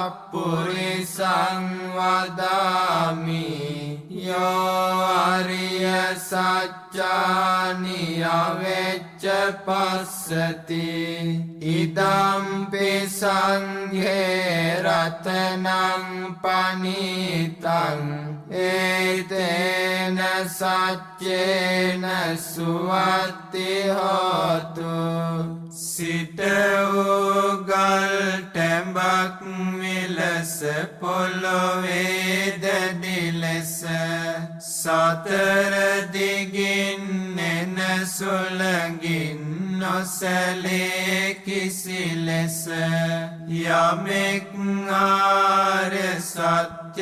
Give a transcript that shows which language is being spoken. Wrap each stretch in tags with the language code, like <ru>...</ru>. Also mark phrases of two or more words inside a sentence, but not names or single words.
<pi>සප්පුරිසං වදාමි යෝ අරිය සච්චානි අවෙච්ච පස්සති ඉදම්පි සංඝේ රතනං පනිතං ඒතේන සච්චේන සුවත්ති</pi> <si>හෝතු සිට වූ ගල් ටැඹක් විලස පොළොවේ දැඩි ලෙස සතර දිගින් එන සුළඟින් නොසැලේ කිසි ලෙස යමෙක් ආර්ය සත්‍ය</si>